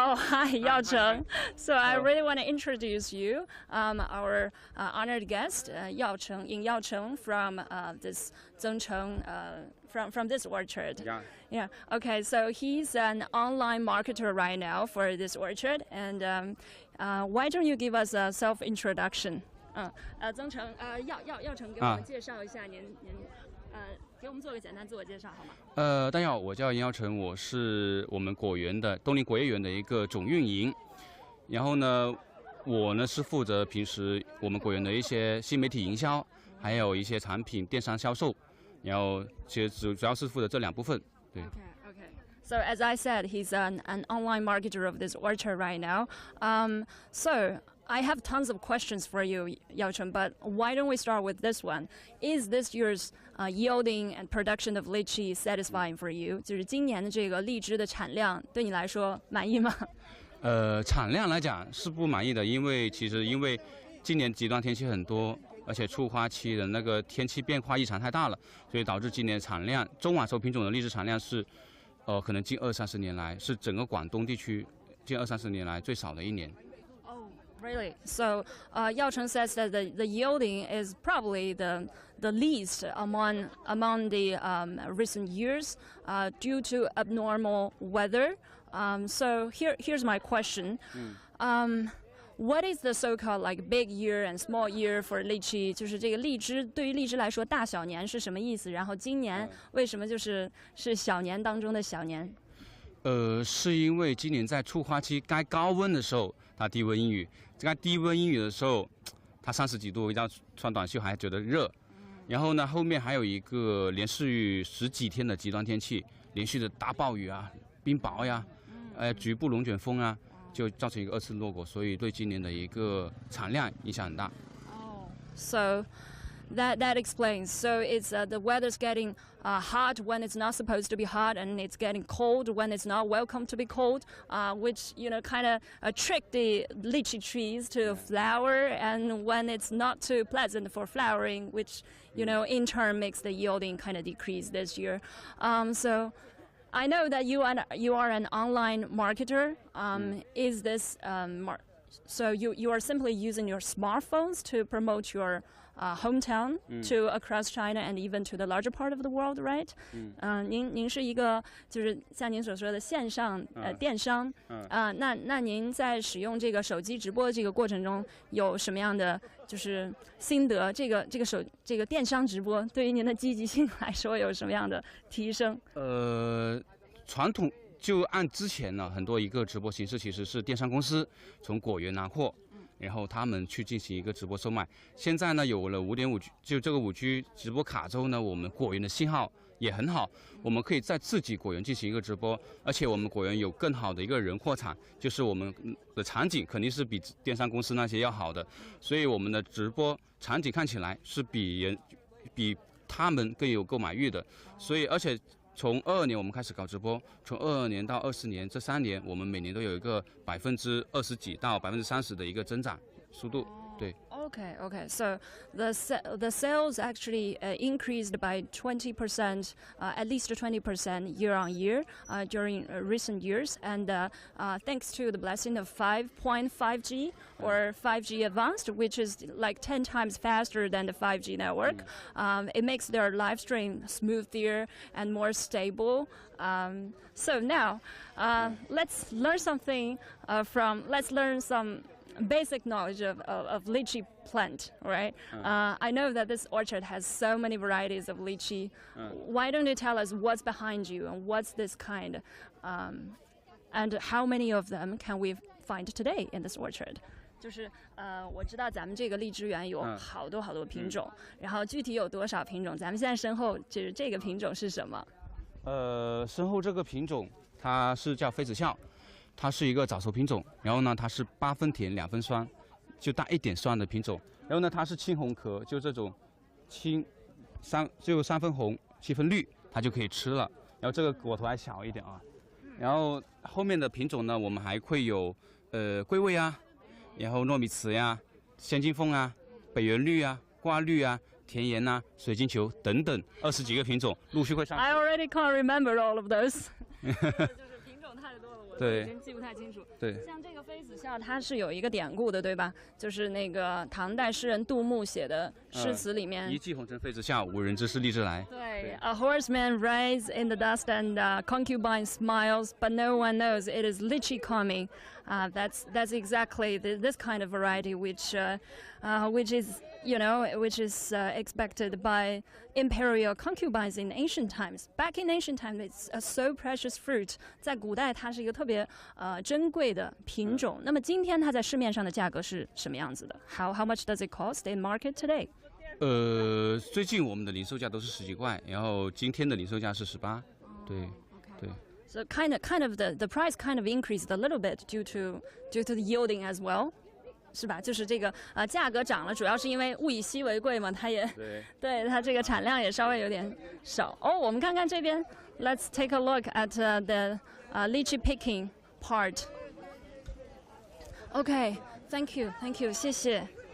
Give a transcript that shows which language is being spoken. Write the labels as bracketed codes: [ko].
[en] Oh, hi, Yaocheng. So I really want to introduce you, our honored guest, Yaocheng from this Zengcheng, from this orchard. Yeah. Okay, so he's an online marketer right now for this orchard, and why don't you give us a self-introduction? [zh] 曾成，耀成给我们介绍一下您，给我们做个简单自我介绍好吗？大家好，我叫严耀成，我是我们果园的东林果业园的一个总运营。然后呢，我呢是负责平时我们果园的一些新媒体营销，还有一些产品电商销售。然后其实主要是负责这两部分。对。 [en] Okay. So as I said, he's an online marketer of this orchard right now. So I have tons of questions for you, Yaocheng, but why don't we start with this one? Is this year's yielding and production of lychee satisfying for you? [zh] 就是今年的这个荔枝的产量对你来说满意吗？产量来讲是不满意的，因为今年极端天气很多，而且初花期的那个天气变化异常太大了，所以导致今年产量中晚熟品种的荔枝产量是，可能近20-30年来是整个广东地区近20-30年来最少的一年。 [en] Really? So Yaocheng says that the yielding is probably the least among the recent years due to abnormal weather. So here's my question. What is the so-called big year and small year for lychee? [zh] 就是这个荔枝对于荔枝来说，大小年是什么意思？然后今年为什么是小年当中的小年？是因为今年在初花期该高温的时候，它低温阴雨。该低温阴雨的时候，它30几度，要穿短袖还觉得热。然后呢，后面还有一个连续10几天的极端天气，连续的大暴雨啊、冰雹呀、局部龙卷风啊，就造成一个2次落果，所以对今年的一个产量影响很大。 [en] So that explains. So it's the weather's getting hot when it's not supposed to be hot, and it's getting cold when it's not welcome to be cold, which kind of trick the lychee trees to flower, and when it's not too pleasant for flowering, which in turn makes the yielding kind of decrease this year. So I know that you are an online marketer. Is this so you are simply using your smartphones to promote your hometown to across China and even to the larger part of the world, right? [zh] 您是一个就是像您所说的线上电商那您在使用这个手机直播的这个过程中有什么样的就是心得？这个电商直播对于您的积极性来说有什么样的提升？传统就按之前呢，很多一个直播形式其实是电商公司从果园拿货。然后他们去进行一个直播售卖。现在呢，有了5.5G， 就这个5G 直播卡之后呢，我们果园的信号也很好。我们可以在自己果园进行一个直播，而且我们果园有更好的一个人扩产，就是我们的场景肯定是比电商公司那些要好的，所以我们的直播场景看起来是比他们更有购买欲的。所以而且从22年我们开始搞直播，从22年到24年这3年，我们每年都有一个20%几到30%的一个增长速度。对。 [en] Okay. So the sales actually increased by 20%, at least 20% year on year during recent years, and thanks to the blessing of 5.5G or 5G advanced, which is like 10 times faster than the 5G network. It makes their live stream smoother and more stable. So now let's learn something let's learn some basic knowledge of lychee plant, right? I know that this orchard has so many varieties of lychee. Why don't you tell us what's behind you and what's this kind, and how many of them can we find today in this orchard? [zh] 就是我知道咱们这个荔枝园有好多品种，然后具体有多少品种？咱们现在身后就是这个品种是什么？身后这个品种它是叫妃子笑。它是一个早熟品种，然后呢，它是8分甜2分酸，就带一点酸的品种。然后呢，它是青红壳，就这种3分红7分绿，它就可以吃了。然后这个果头还小一点啊。然后后面的品种呢，我们还会有桂味啊，然后糯米糍呀、仙金凤啊、北园绿啊、挂绿啊、甜盐呐、水晶球等等20几个品种陆续会上市。 [en] I already can't remember all of those. [zh] 太多了，我已经记不太清楚。对，像这个妃子笑，它是有一个典故的，对吧？就是那个唐代诗人杜牧写的诗词里面，一骑红尘妃子笑，无人知是荔枝来。对 [en] ，A horseman rides in the dust and concubine smiles, but no one knows it is lychee coming. That's exactly this kind of variety, which is expected by imperial concubines in ancient times. Back in ancient times, it's a so precious fruit. [zh] 在古代，它是一个特别珍贵的品种。那么今天它在市面上的价格是什么样子的 ？ [en] How much does it cost in market today? [zh] 最近我们的零售价都是10几块，然后今天的零售价是18。对。 [en] So kind of the price kind of increased a little bit due to the yielding as well. [zh] 是吧？就是这个价格涨了，主要是因为物以稀为贵嘛，它也对它这个产量也稍微有点少。我们看看这边 [en] ，Let's take a look at the lychee picking part. Okay, thank you, [zh] 谢谢。